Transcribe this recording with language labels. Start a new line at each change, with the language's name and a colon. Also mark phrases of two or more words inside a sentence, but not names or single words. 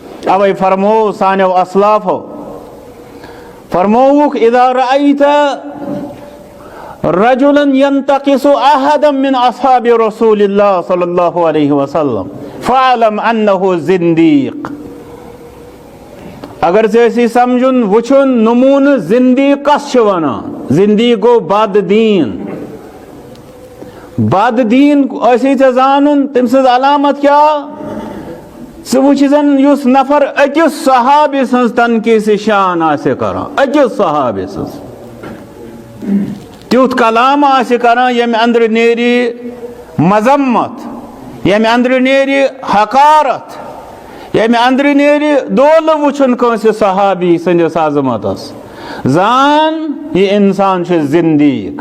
Kashmiri: اوے فرمو سانو اسلافو فرموک
Arabic: اذا رأیت رجلا ينتقص احدا من اصحاب رسول اللہ صلی اللہ علیہ وسلم فعلم انه زندیق.
Kashmiri: اگر ژےٚ سمجھن وچھن نمون زندیق کس ونان. زندیق گو بد دین. بد دین ژےٚ زانن تم سٕنٛز علامت کیا ژٕ وٕچھ زن یُس نفر أکِس صحابی سٕنٛز تنقیٖص شان آسہِ کران أکِس صحابی سٕنٛز تیُتھ کلام آسہِ کران ییٚمہِ اندرٕ نیرِ مذمت ییٚمہِ اندرٕ نیرِ حقارت ییٚمہِ اندرٕ نیرِ دولہٕ وٕچھُن کٲنٛسہِ صحابی سٕنٛدِس عظمتس زان یہِ انسان چھُ زندیق.